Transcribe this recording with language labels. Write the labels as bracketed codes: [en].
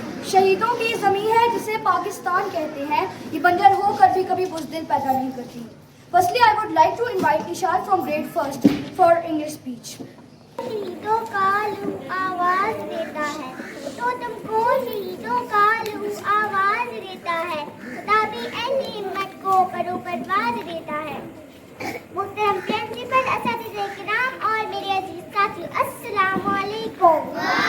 [ur] شہیدوں کی زمین ہے جسے پاکستان کہتے ہیں, یہ بنجر ہو کر بھی کبھی بزدل پیدا نہیں کرتی. [en] Firstly, I would like to invite Ishad from grade 1st for English speech. [ur] شہیدوں کا لو آواز دیتا ہے تو تم کو شہیدوں کا لو آواز دیتا ہے. خدا بھی اہل ہمت کو پرو پرواز دیتا ہے. محترم پرنسپل, اساتذہ کرام اور میرے عزیز ساتھیو, السلام علیکم.